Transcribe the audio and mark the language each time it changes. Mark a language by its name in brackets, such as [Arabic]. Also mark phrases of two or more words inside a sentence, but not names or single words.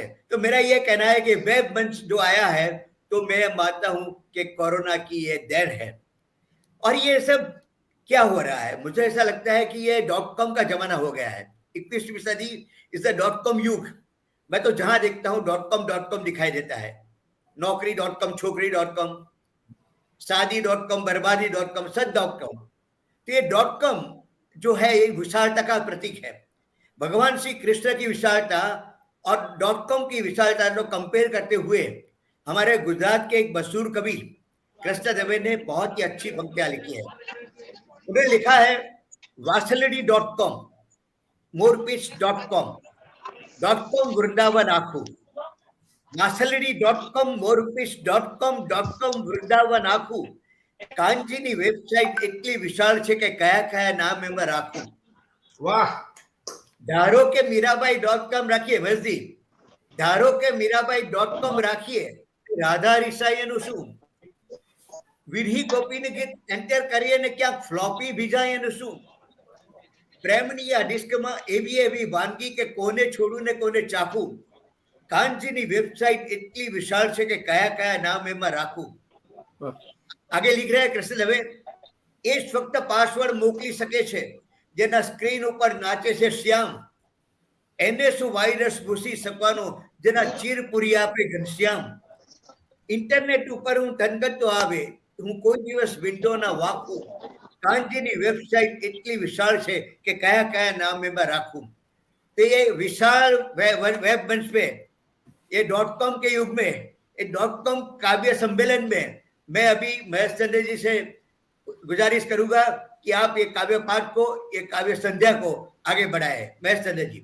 [Hindi] तो मेरा ये कहना है कि वेब मंच जो आया है तो मैं मानता हूं कि कोरोना की ये देन है। और ये सब क्या हो रहा है, मुझे ऐसा लगता है कि ये .com का जमाना हो गया है। 21वीं सदी [English] is the [Hindi] .com युग। मैं तो जहां देखता हूं .com दिखाई देता है। नौकरी .com, छोकरी .com, शादी .com, बर्बादी .com, सच .com। तो ये .com जो है ये विशालता का प्रतीक है। भगवान श्री कृष्ण की विशालता और .com की विशालता को कंपेयर करते हुए हमारे गुजरात के एक मशहूर कवि कृष्ण दवे ने बहुत ही अच्छी पंक्तियां लिखी है। उन्होंने लिखा है, [Gujarati] વાંસલડી.com, મોરપીંછ.com, .com વૃંદાવન આખું, વાંસલડી.com, મોરપીંછ.com, .com વૃંદાવન આખું, કાંજીની વેબસાઇટ એટલી વિશાળ છે કે કયા કયા નામ એમાં રાખું। વાહ। ધારો કે મીરાબાઈ.com રાખીએ મરજી, ધારો કે મીરાબાઈ.com રાખીએ, રાધા રિસાઈનું શું, વિરહી ગોપીને ગીત એન્ટર કરીએ ને ક્યાંક ફ્લોપી ભીજાયનું શું, પ્રેમની આ ડિસ્કમાં એવી એવી વાનગી કે કોને છોડું ને કોને ચાખું, કાંજીની વેબસાઇટ એટલી વિશાળ છે કે કયા કયા નામ એમાં રાખું। [Hindi] आगे लिख रहे हैं कृष्ण दवे, [Gujarati] એ ફક્ત પાસવર્ડ મોકલી શકે છે જેના સ્ક્રીન ઉપર નાચે છે શ્યામ, એને શું વાયરસ ઘૂસી શકવાનો જેના ચીરપુરી આપે ઘનશ્યામ, ઇન્ટરનેટ ઉપર હું ધનગતો આવે હું કોઈ દિવસ વિન્ડો ના વાપરું, કાંજીની વેબસાઇટ એટલી વિશાળ છે કે કયા કયા નામ એમાં રાખું। [Hindi] तो ये विशाल वेब मंच पे ये .com के युग में, ये .com काव्य सम्मेलन में मैं अभी महेश चंद्र जी से गुजारिश करूंगा कि आप ये काव्य पाठ को, ये काव्य संध्या को आगे बढ़ाए। महेश चंद्र जी।